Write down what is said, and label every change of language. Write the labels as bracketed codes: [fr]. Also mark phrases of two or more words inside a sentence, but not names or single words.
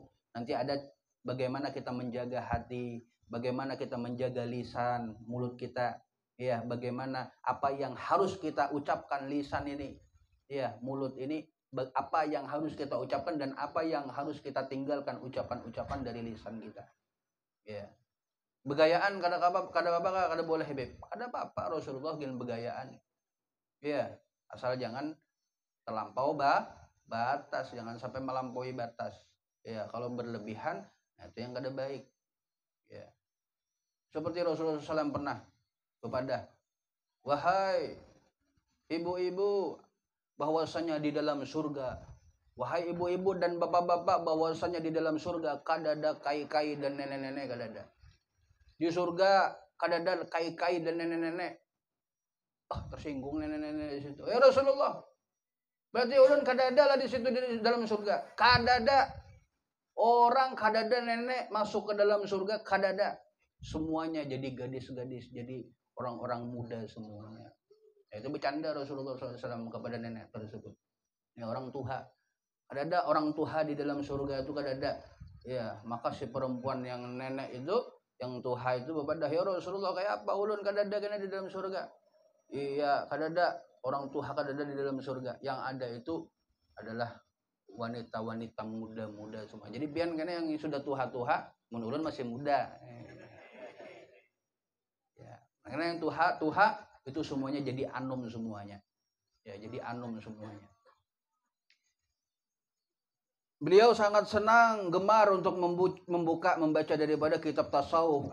[id] Nanti ada bagaimana kita menjaga hati, bagaimana kita menjaga lisan, mulut kita, ya, bagaimana apa yang harus kita ucapkan lisan ini, ya, mulut ini, apa yang harus kita ucapkan dan apa yang harus kita tinggalkan ucapan-ucapan dari lisan kita. Ya. [bjn] Begayaan kada boleh, Beb. Kada apa-apa Rasulullah gin begayaan. [id] Ya, asal jangan terlampau batas, jangan sampai melampaui batas. Ya, kalau berlebihan, nah itu yang kada baik. Ya. Seperti Rasulullah SAW pernah kepada, wahai ibu-ibu, bahwasanya di dalam surga, wahai ibu-ibu dan bapak-bapak, bahwasanya di dalam surga [bjn] kadada kai-kai [id] dan nenek-nenek, kadada. [bjn] Di surga kadada kai-kai dan nenek-nenek. [id] Tersinggung nenek-nenek di situ. Ya Rasulullah, berarti [bjn] ulun kadada lah [id] di situ di dalam surga. [bjn] Kadada orang, kadada nenek masuk ke dalam surga, kadada. [id] Semuanya jadi gadis-gadis, jadi orang-orang muda semuanya. Ya, itu bercanda Rasulullah SAW kepada nenek tersebut. Ya, [bjn] orang tuha. Kadada orang tuha di dalam surga itu kadada. [id] Ya, maka si perempuan yang nenek itu, yang tuha itu berbeda, ya Rasulullah, kayak apa [bjn] ulun kadada kena [id] di dalam surga? [bjn] Iya, kadada orang tuha kadada di dalam surga. [id] Yang ada itu adalah wanita-wanita muda-muda semua. [bjn] Jadi pian kena yang sudah tuha-tuha, mun masih muda. [id] Ya, karena yang tuha itu semuanya jadi anum semuanya. [bjn] Ya, jadi anum semuanya. [id] Beliau sangat senang, gemar untuk membaca daripada kitab tasawuf.